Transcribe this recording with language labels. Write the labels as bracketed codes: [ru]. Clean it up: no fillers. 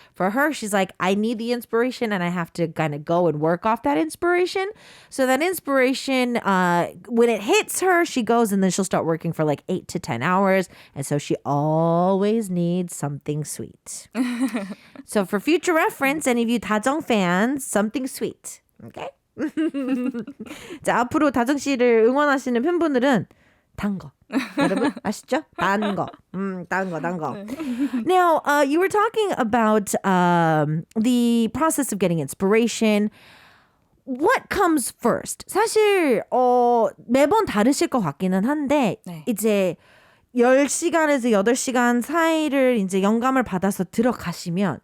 [en] For her, she's like, I need the inspiration and I have to kind of go and work off that inspiration. So that inspiration, when it hits her, she goes and then she'll start working for like 8 to 10 hours. And so she always needs something sweet. So for future reference, any of you 다정 fans, something sweet. Okay? [ko] 자, 앞으로 다정 씨를 응원하시는 팬분들은 단 거. 여러분 아시죠? 단 거. 단 거. [en] Now, you were talking about the process of getting inspiration. What comes first? [ko] 사실 매번 다르실 것 같기는 한데 네. 이제 10시간에서 8시간 사이를 이제 영감을 받아서 들어가시면